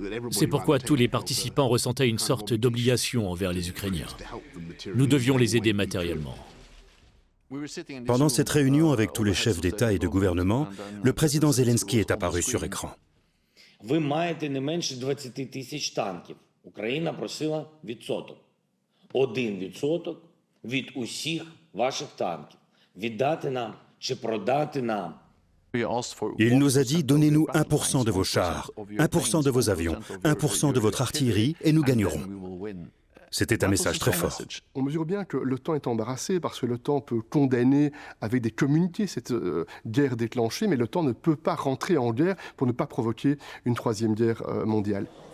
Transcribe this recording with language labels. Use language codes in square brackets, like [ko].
[fr] C'est pourquoi tous les participants ressentaient une sorte d'obligation envers les Ukrainiens. Nous devions les aider matériellement. Pendant cette réunion avec tous les chefs d'État et de gouvernement, le président Zelensky est apparu sur écran. [uk] Ви маєте не менше 20 тисяч танків. Україна просила відсоток. 1% від усіх ваших танків. Віддати нам чи продати нам. [fr] Il nous a dit, donnez-nous 1% de vos chars, 1% de vos avions, 1% de votre artillerie et nous gagnerons. C'était un message très fort. On mesure bien que l'OTAN est embarrassé parce que l'OTAN peut condamner avec des communiqués cette guerre déclenchée, mais l'OTAN ne peut pas rentrer en guerre pour ne pas provoquer une troisième guerre mondiale.